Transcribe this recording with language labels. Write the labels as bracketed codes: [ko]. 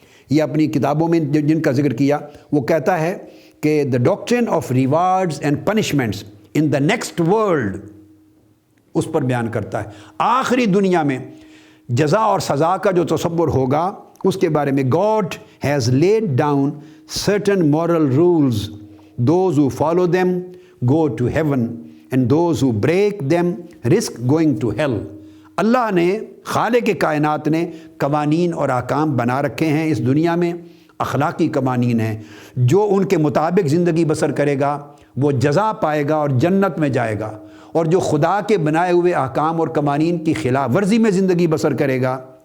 [ur] یہ اپنی کتابوں میں جن کا ذکر کیا، وہ کہتا ہے کہ [en] the doctrine of rewards and punishments in the next world، [ur] اس پر بیان کرتا ہے آخری دنیا میں جزا اور سزا کا جو تصور ہوگا اس کے بارے میں۔ [en] God has laid down certain moral rules. Those who follow them go to heaven and those who break them risk going to hell. [ur] اللہ نے، خالق کائنات نے قوانین اور احکام بنا رکھے ہیں اس دنیا میں، اخلاقی قوانین ہیں، جو ان کے مطابق زندگی بسر کرے گا وہ جزا پائے گا اور جنت میں جائے گا، اور جو خدا کے بنائے ہوئے احکام اور قوانین کی خلاف ورزی میں زندگی بسر کرے گا